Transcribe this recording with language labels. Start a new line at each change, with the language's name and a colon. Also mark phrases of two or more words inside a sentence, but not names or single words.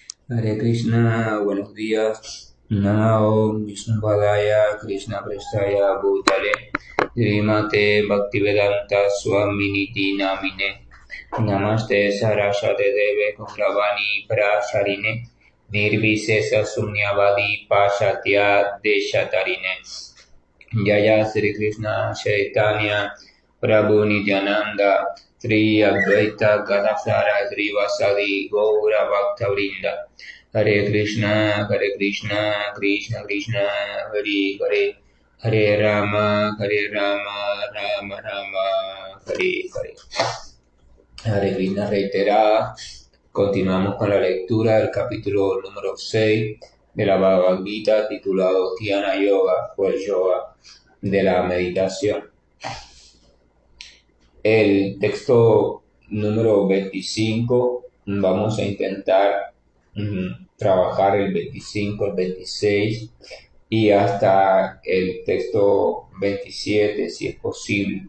Sanskrit: हरे कृष्ण,
Spanish: buenos días.
Sanskrit: नमो विष्णुपादाय कृष्ण प्रेष्ठाय भूतले श्रीमते भक्तिवेदान्त स्वामिन् इति नामिने नमस्ते सारस्वते देवे गौरवाणी प्रचारिणे निर्विशेष शून्यवादि पाश्चात्य देश तारिणे जय श्री कृष्ण चैतन्य प्रभु नित्यानन्द श्री अद्वैत गदाधर श्रीवासादि गौर भक्तवृन्द हरे कृष्ण कृष्ण कृष्ण हरे हरे हरे राम राम राम हरे हरे. हरे कृष्ण
Spanish: reiterada. Continuamos con la lectura del capítulo número 6 de la Bhagavad Gita titulado Dhyana Yoga o el yoga de la meditación. El texto número 25 vamos a intentar trabajar el 25, el 26 y hasta el texto 27 si es posible.